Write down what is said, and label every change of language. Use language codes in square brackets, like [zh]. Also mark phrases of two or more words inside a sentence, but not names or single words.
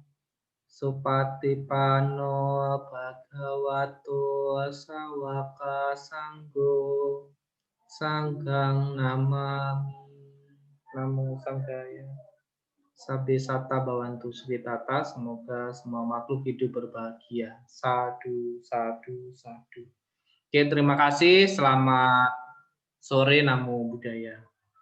[pi] Supatipano Bhagavato Sawaka Sanggo Sanggang Namami. Namo Sanggaya. Sabde Sata Bawantu Sugitata, [id] semoga semua makhluk hidup berbahagia. [pi] Sadu, sadu, sadu. [id] Oke, terima kasih. Selamat sore, [pi] Namo Buddhaya.